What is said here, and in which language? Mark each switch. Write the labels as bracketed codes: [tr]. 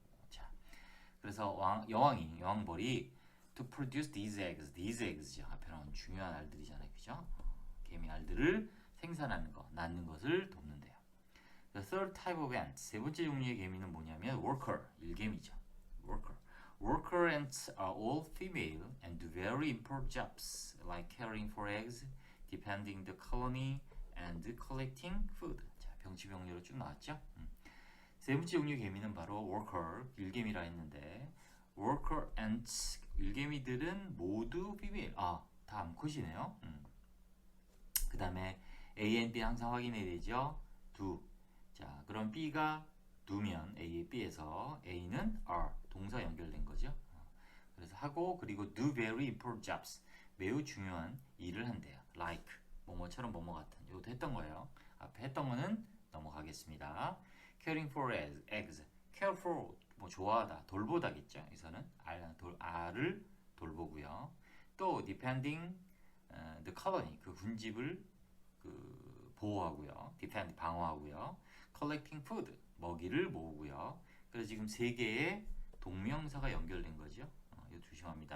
[ko] 자, 그래서 여왕벌이 [en] to produce these eggs죠. [ko] 앞에 나온 중요한 알들이잖아요, 그죠? 개미 알들을 생산하는 거, 낳는 것을 돕는데요. [en] The third type of ant, [ko] 세 번째 종류의 개미는 뭐냐면 worker, 일개미죠. [en] worker. Worker ants are all female and do very important jobs like caring for eggs, defending the colony, and collecting food. [ko] 자, 병치병리로 쭉 나왔죠. 세 번째 종류의 개미는 바로 worker, 일개미라 했는데 worker ants, 일개미들은 모두 female. 다 암컷이네요. 그 다음에 A and B 항상 확인해야 되죠. [en] do. [ko] 자, 그럼 B가 do면 A의 B에서 A는 are, 동사 연결된 거죠. 그래서 하고 그리고 [en] do very important jobs, [ko] 매우 중요한 일을 한대요. like, 뭐뭐처럼 뭐뭐 같은. 이것도 했던 거예요. 앞에 했던 거는 넘어가겠습니다. [en] caring for eggs, [ko] care for, 뭐 좋아하다, 돌보다겠죠. 여기서는 알을 돌보고요. 또 [en] defending the colony, [ko] 그 군집을 보호하고요. defend, 방어하고요. [en] collecting food, [ko] 먹이를 모으고요. 그래서 지금 세 개의 동명사가 연결된 거죠. 이거 조심합니다.